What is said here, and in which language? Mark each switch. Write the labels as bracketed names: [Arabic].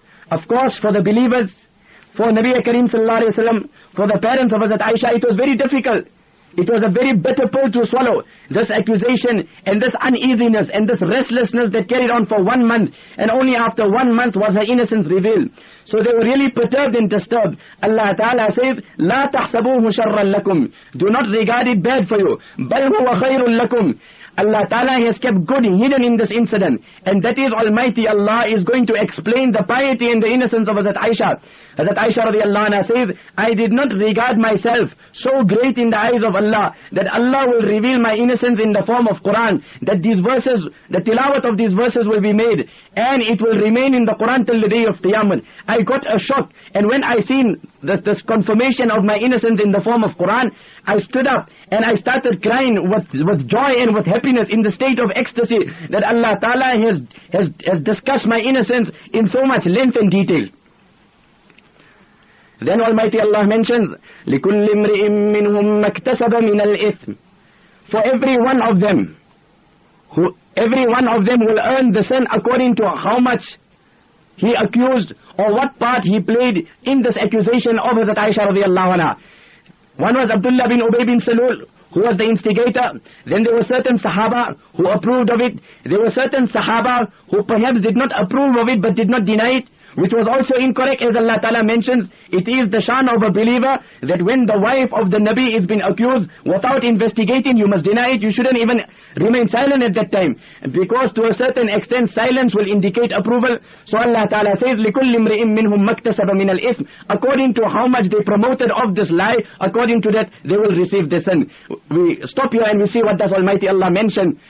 [English] Of course, for the believers, for Nabi Karim sallallahu alayhi wa sallam, for the parents of Hazrat Aisha, it was very difficult. It was a very bitter pill to swallow, this accusation and this uneasiness and this restlessness that carried on for 1 month, and only after 1 month was her innocence revealed. So they were really perturbed and disturbed. Allah Ta'ala says, [Arabic] لَا تَحْسَبُوهُ شَرًّا لَكُمْ. [English] Do not regard it bad for you. [Arabic] بَلْ هُوَ خَيْرٌ لَكُمْ. [English] Allah Ta'ala has kept good hidden in this incident, and that is Almighty Allah is going to explain the piety and the innocence of Hazrat Aisha. Hazrat Aisha radiallahu anha says, I did not regard myself so great in the eyes of Allah that Allah will reveal my innocence in the form of Quran, that these verses, the tilawat of these verses will be made, and it will remain in the Quran till the day of Qiyamah. I got a shock, and when I seen this confirmation of my innocence in the form of Quran, I stood up and I started crying with joy and with happiness in the state of ecstasy that Allah Ta'ala has discussed my innocence in so much length and detail. Then Almighty Allah mentions, [Arabic] لِكُلِّ امْرِئٍ مِّنْهُمْ مَكْتَسَبَ مِنَ الْإِثْمِ. [English] For every one of them will earn the sin according to how much he accused or what part he played in this accusation of Hazrat Aisha radiallahu anha. One was Abdullah bin Ubay bin Salul, who was the instigator. Then there were certain Sahaba who approved of it. There were certain Sahaba who perhaps did not approve of it but did not deny it, which was also incorrect, as Allah Ta'ala mentions. It is the shan of a believer that when the wife of the Nabi is being accused, without investigating, you must deny it. You shouldn't even remain silent at that time, because to a certain extent silence will indicate approval. So Allah Ta'ala says, [Arabic] لِكُلِّ امْرِئٍ مِّنْهُمْ مَكْتَسَبَ مِنَ الْإِثْمِ. [English] According to how much they promoted of this lie, according to that they will receive the sin. We stop here and we see what does Almighty Allah mention.